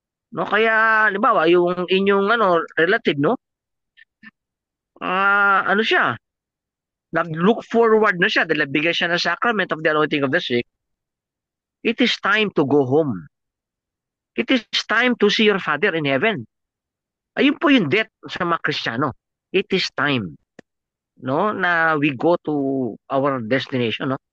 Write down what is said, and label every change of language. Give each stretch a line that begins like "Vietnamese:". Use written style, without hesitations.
Filipino: No, kaya halimbawa yung inyong relative, no? Siya, nag-look forward na siya dahil bigay siya ng sacrament of the anointing of the sick.
English: It is time to go home. It is time to see your Father in heaven.
Filipino: Ayun po yung death sa mga Kristiyano.
English: It is time, no, na we go to our destination, no?